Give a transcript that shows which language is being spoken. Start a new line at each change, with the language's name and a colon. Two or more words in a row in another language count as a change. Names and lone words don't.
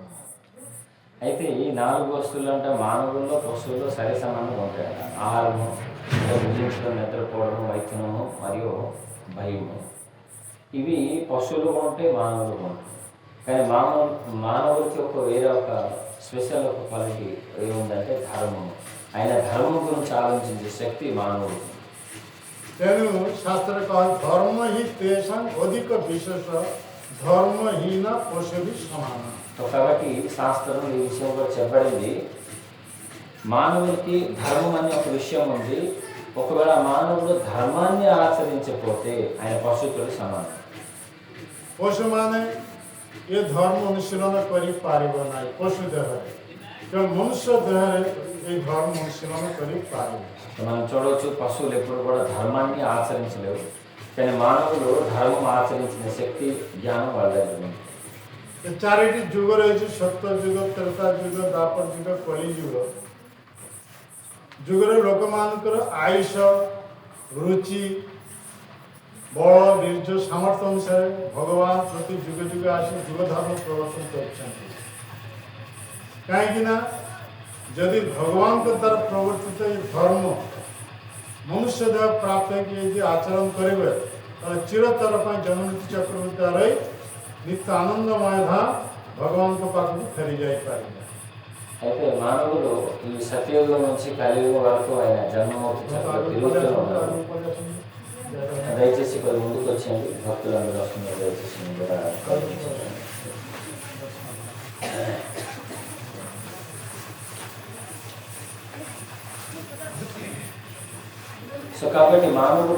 Telugu: అయితే ఈ 4 వస్తువులు అంటే మానవుల్లో పశువుల్లో సరి సమానంగా ఉంటాయి. ఆహారము, భుజించడం, నిద్రపోవడము, వైద్యము మరియు భయము. ఇవి పశువులు ఉంటాయి, మానవులు ఉంటాయి. కానీ మానవుడికి వేరే ఒక స్పెషల్ ఒక క్వాలిటీ ఏముందంటే ధర్మము. ఆయన ధర్మం గురించి ఆలోచించే శక్తి మానవుడికి.
Odia: ତେଣୁ ଶାସ୍ତ୍ରରେ କହ ଧର୍ମ ହିଁ ତେଷାଂ ଅଧିକ ବିଶେଷ ଧର୍ମହୀନ ପଶୁ ବି ସମାନ।
Telugu: కాబట్టి శాస్త్రం ఈ విషయం కూడా చెప్పబడింది. మానవుడికి ధర్మం అనే ఒక విషయం ఉంది. ఒకవేళ మానవుడు ధర్మాన్ని ఆచరించకపోతే ఆయన పశువుతో సమానం।
Odia: ପଶୁମାନେ ଏ ଧର୍ମ ଅନୁଶୀଳନ କରିପାରିବ ନାହିଁ ପଶୁ ଦେହରେ, ତେଣୁ ମନୁଷ୍ୟ ଦେହରେ ଏ ଧର୍ମ ଅନୁଶୀଳନ କରିପାରିବ।
Telugu: మనం చూడవచ్చు పశువులు ఎప్పుడు కూడా ధర్మాన్ని ఆచరించలేవు, కానీ మానవులు ధర్మం ఆచరించిన శక్తి, జ్ఞానం వాళ్ళ దగ్గర ఉంది।
Odia: ଏ 4ଟି ଯୁଗ ରହିଛି, ସତ୍ୟ ଯୁଗ, ତ୍ରେତା ଯୁଗ, ଦ୍ୱାପର ଯୁଗ, କଳି ଯୁଗ। ଯୁଗରେ ଲୋକମାନଙ୍କର ଆୟୁଷ, ରୁଚି, ବଳ, ବୀର୍ଯ୍ୟ, ସାମର୍ଥ୍ୟ ଅନୁସାରେ ଭଗବାନ ପ୍ରତି ଯୁଗ ଯୁଗ ଆସି ଯୁଗ ଧର୍ମ ପ୍ରବର୍ତ୍ତନ କରିଛନ୍ତି। କାହିଁକି ନା ଯଦି ଭଗବାନଙ୍କ ଦ୍ୱାରା ପ୍ରବର୍ତ୍ତିତ ଏ ଧର୍ମ ମନୁଷ୍ୟ ଦେହ ପ୍ରାପ୍ତ ହେଇକି ଯଦି ଆଚରଣ କରିବେ ତାହେଲେ ଚିରତର ପାଇଁ ଜନନୀତି ଚକ୍ରବର୍ତ୍ତୀ ରହି ନିତ୍ୟ ଆନନ୍ଦମୟ ଧାମ ଭଗବାନଙ୍କ ପାଖକୁ ଫେରି ଯାଇପାରିବେ।
Telugu: అయితే మానవులు ఈ సత్యయుగం నుంచి కలియుగం వరకు ఆయన జన్మమూర్తి చక్రం తిరుగుతూ ఉన్నారు. దయచేసి కొద్ది ముందుకు వచ్చేయండి, భక్తులందరూ వస్తున్నారు, దయచేసి ముందుగా గౌరవించండి. సో కాబట్టి మానవుడు